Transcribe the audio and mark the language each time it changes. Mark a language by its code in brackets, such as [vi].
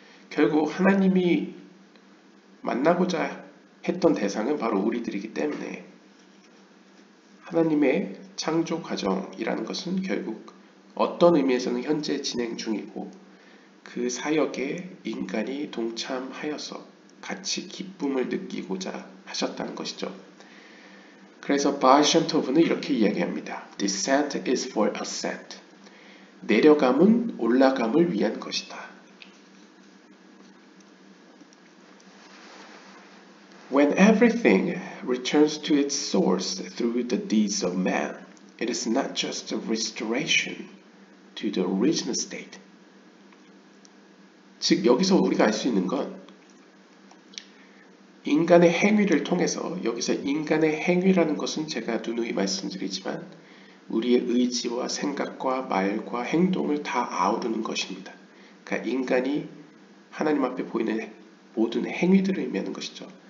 [ko] 결국 하나님이 만나고자 했던 대상은 바로 우리들이기 때문에 하나님의 창조 과정이라는 것은 결국 어떤 의미에서는 현재 진행 중이고 그 사역에 인간이 동참하여서 같이 기쁨을 느끼고자 하셨다는 것이죠. 그래서 바알샴토브는 이렇게 이야기합니다. [en] Descent is for ascent. [ko] 내려감은 올라감을 위한 것이다. [en] When everything returns to its source through the deeds of man, it is not just a restoration to the original state. [ko] 즉 여기서 우리가 알 수 있는 건 인간의 행위를 통해서, 여기서 인간의 행위라는 것은 제가 누누이 말씀드리지만 우리의 의지와 생각과 말과 행동을 다 아우르는 것입니다. 그러니까 인간이 하나님 앞에 보이는 모든 행위들을 의미하는 것이죠.